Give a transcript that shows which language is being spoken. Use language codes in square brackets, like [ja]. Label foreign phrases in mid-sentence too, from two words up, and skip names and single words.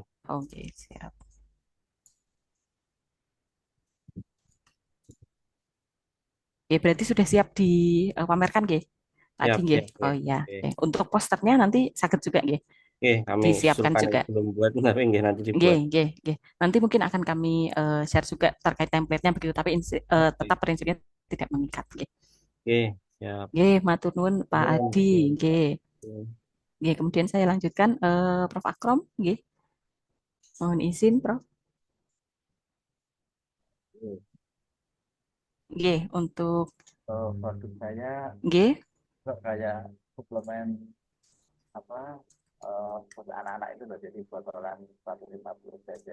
[id] Oke, siap. Oke, berarti sudah siap dipamerkan nggih? Tadi Siap, nggih. siap, Oh siap. iya. Oke, Oke. Untuk posternya nanti sakit juga nggih. oke, kami Disiapkan usulkan juga. ini belum buat, tapi nggih nanti Nggih, dibuat. [jv] nggih, nggih. [id] Nanti mungkin akan kami share juga terkait template-nya begitu, tapi Oke, tetap prinsipnya tidak mengikat nggih. oke, siap. [jv] Nggih, matur nuwun Pak Adi, nggih. [id] Oke. Nggih, kemudian saya lanjutkan Prof Akrom, nggih. Mohon izin, Prof. Nggih, untuk Produk saya nggih, kayak suplemen apa buat anak-anak itu loh, jadi botolan 150 cc